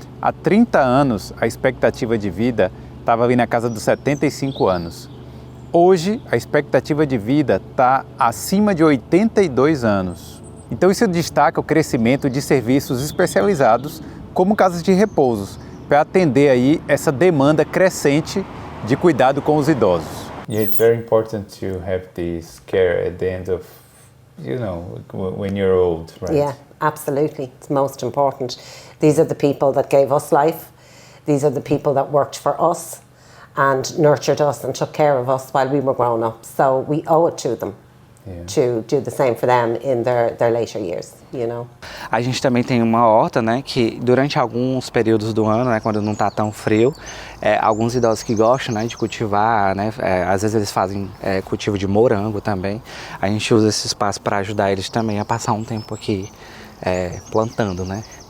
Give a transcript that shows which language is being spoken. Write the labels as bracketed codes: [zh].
[pt] Há 30 anos, a expectativa de vida estava ali na casa dos 75 anos. Hoje, a expectativa de vida está acima de 82 anos. Então, isso destaca o crescimento de serviços especializados, como casas de repousos, para atender aí essa demanda crescente de cuidado com os idosos. [en] Yeah, it's very important to have this care at the end of, when you're old, right? Yeah, absolutely. It's most important. These are the people that gave us life. These are the people that worked for us and nurtured us and took care of us while we were growing up. So we owe it to them to do the same for them in their later years, you know. [pt] A gente também tem uma horta, né, que durante alguns períodos do ano, né, quando não está tão frio, alguns idosos que gostam, né, de cultivar, né, às vezes eles fazem cultivo de morango também. A gente usa esse espaço para ajudar eles também a passar um tempo aqui plantando, né.